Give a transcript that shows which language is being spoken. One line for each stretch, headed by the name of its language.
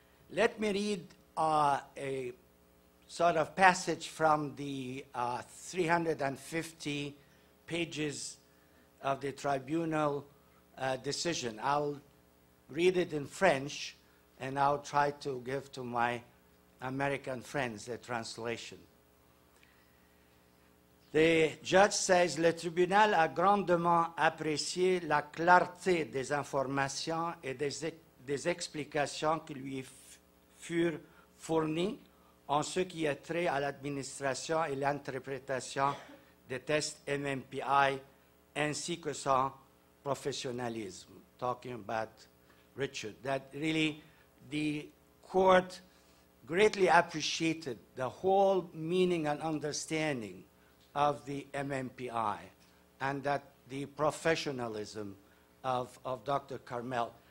English: Let me read a sort of passage from the 350 pages of the tribunal decision. I'll read it in French, and I'll try to give to my American friends a translation. The judge says,
French: le tribunal a grandement apprécié la clarté des informations et des explications qui lui furent fournies en ce qui est trait à l'administration et l'interprétation des tests MMPI ainsi que son professionnalisme.
English: Talking about Richard, that really the court greatly appreciated the whole meaning and understanding of the MMPI and that the professionalism of Dr. Karmel.